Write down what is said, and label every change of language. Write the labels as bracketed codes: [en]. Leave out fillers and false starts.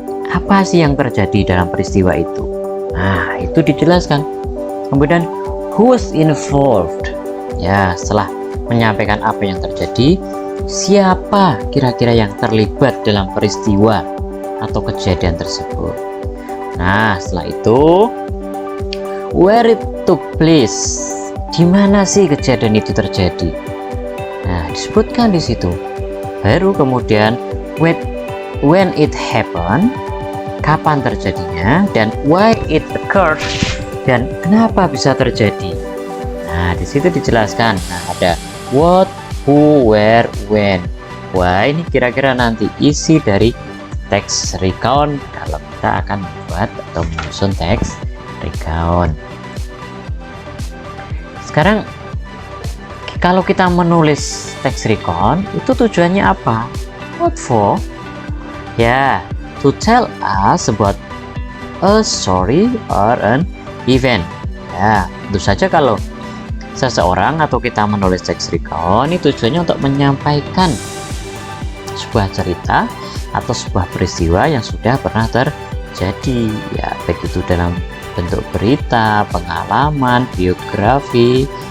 [id] Apa sih yang terjadi dalam peristiwa itu? Nah, itu dijelaskan. Kemudian [en] who's involved? [id] Ya, setelah menyampaikan apa yang terjadi, siapa kira-kira yang terlibat dalam peristiwa atau kejadian tersebut. Nah, setelah itu [en] where it took place. [id] Di mana sih kejadian itu terjadi? Nah, disebutkan di situ. Baru kemudian [en] when it happened, [id] kapan terjadinya, dan [en] why it occurred, [id] dan kenapa bisa terjadi. Nah, di situ dijelaskan. Nah, ada what, who, where, when. Wah, ini kira-kira nanti isi dari teks recount kalau kita akan membuat atau menyusun teks recount. Sekarang kalau kita menulis teks recount, itu tujuannya apa? [en] What for? Ya, to tell us about a story or an event. [id] Ya, tentu saja kalau seseorang atau kita menulis teks recount, ini tujuannya untuk menyampaikan sebuah cerita atau sebuah peristiwa yang sudah pernah terjadi, ya, baik itu dalam bentuk berita, pengalaman, biografi.